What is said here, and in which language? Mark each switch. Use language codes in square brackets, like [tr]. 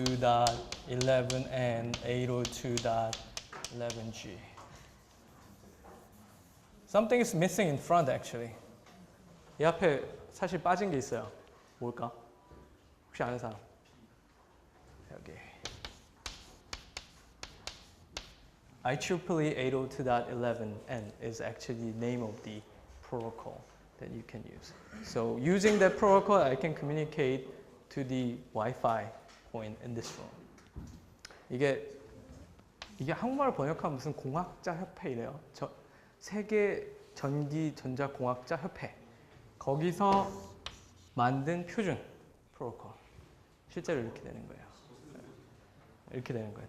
[en] 802.11n, 802.11g. Something is missing in front actually. [ko] 이 앞에 사실 빠진 게 있어요. 뭘까? 혹시 아는 사람? 여기. [en] IEEE 802.11n is actually the name of the protocol that you can use. So using that protocol, I can communicate to the Wi-Fi point in this room. [ko] 이게 한국말 번역하면 무슨 공학자 협회 이래요. 세계 전기 전자공학자 협회. 거기서 만든 표준 프로토콜. 실제로 이렇게 되는 거예요. 이렇게 되는 거예요.